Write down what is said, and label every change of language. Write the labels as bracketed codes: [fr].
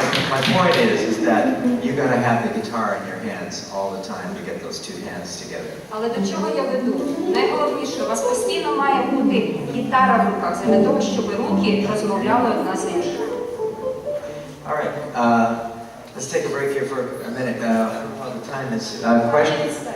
[en] My point is that you gotta have the guitar in your hands all the time to get those two hands together. [uk] Але до чого я веду? Найголовніше, у вас постійно має бути гітара в руках, для того, щоб руки розмовляли одна з іншою. [en] All right, let's take a break here for a minute. Well, the time is, questions?